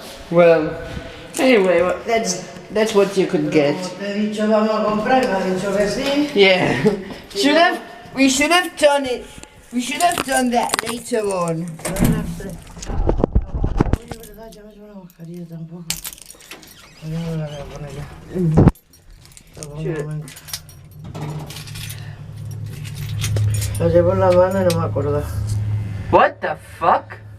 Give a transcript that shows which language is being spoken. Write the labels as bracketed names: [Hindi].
[English] Well, anyway, that's what you could get. [Spanish] Como te he dicho vamos a comprar, me ha dicho que sí. [English] Yeah. We should have done it. We should have done that later on. [Spanish] Oye, verdad, ya me llevo la mascarilla tampoco. Ya no me la voy a poner ya. Por un momento. La llevo en la mano y no me acuerdo. [English] What the fuck?